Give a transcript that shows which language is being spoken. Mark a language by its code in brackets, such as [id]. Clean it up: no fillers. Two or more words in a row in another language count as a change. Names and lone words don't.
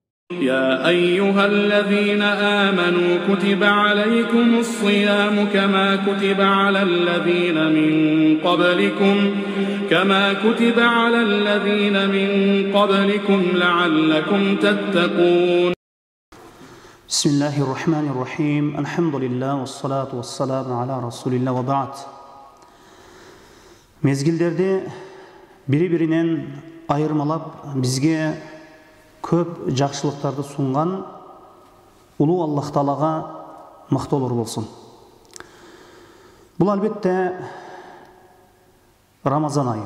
[ar] يا أيها الذين آمنوا كتب عليكم الصيام كما كتب على الذين من قبلكم لعلكم تتقون. بسم الله الرحمن الرحيم. الحمد لله والصلاة والسلام على رسول الله وبعد. [ky] Mezgillerде бири-биринен айырмалап бизге көп жакшылыктарды сунган улуу Аллах Таалага мактоолор болсун. Бул албетте Рамазан айы.